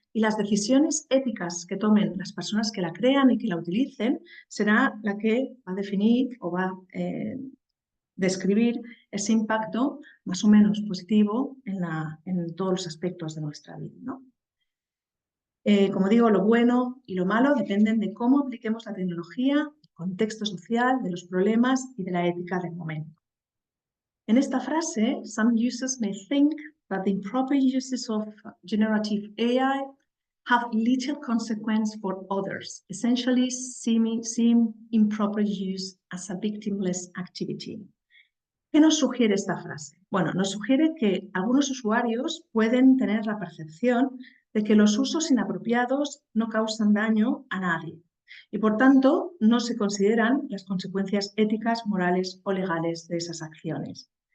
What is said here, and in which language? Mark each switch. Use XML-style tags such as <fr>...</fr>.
<es>y las decisiones éticas que tomen las personas que la crean y que la utilicen será la que va a definir o va a describir ese impacto más o menos positivo en todos los aspectos de nuestra vida, ¿no? Como digo, lo bueno y lo malo dependen de cómo apliquemos la tecnología, el contexto social, de los problemas y de la ética del momento. En esta frase,</es> <en>some users may think that the improper uses of generative AI have little consequence for others, essentially seeing improper use as a victimless activity.</en> <es>¿Qué nos sugiere esta frase? Bueno, nos sugiere que algunos usuarios pueden tener la percepción de que los usos inapropiados no causan daño a nadie y, por tanto, no se consideran las consecuencias éticas, morales o legales de esas acciones.</es>